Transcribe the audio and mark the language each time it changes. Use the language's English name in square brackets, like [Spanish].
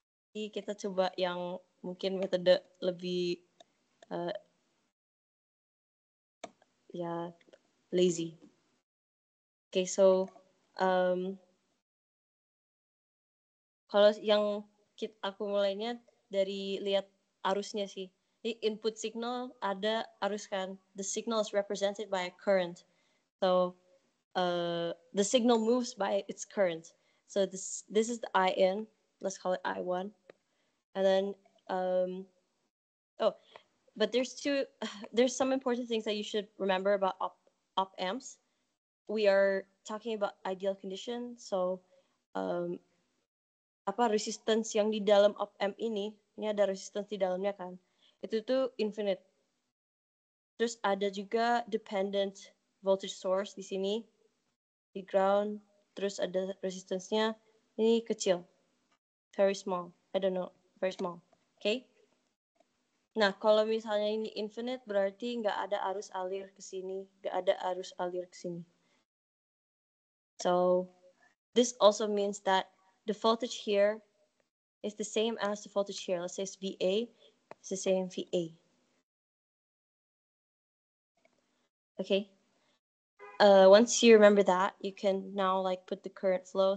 [Indonesian] Jadi kita coba yang mungkin metode lebih lazy. [English] Okay, so [Indonesian] kalau yang aku mulainya dari lihat arusnya sih. Di input signal ada arus kan. [English] The signal is represented by a current. So the signal moves by its current. So this is the IN. Let's call it I1. And then but there's some important things that you should remember about op amps. We are talking about ideal condition. [Indonesian] So resistance yang di dalam op amp ini ada resistance di dalamnya kan. Itu tuh infinite. Terus ada juga dependent voltage source di sini, di ground. Terus ada resistance-nya ini kecil, [English] very small. I don't know, very small. Okay? [Indonesian] Nah, kalau misalnya ini infinite, berarti nggak ada arus alir ke sini, nggak ada arus alir ke sini. [English] So, this also means that the voltage here is the same as the voltage here. Let's say it's VA, it's the same VA. Okay. Once you remember that, you can now like put the current flow.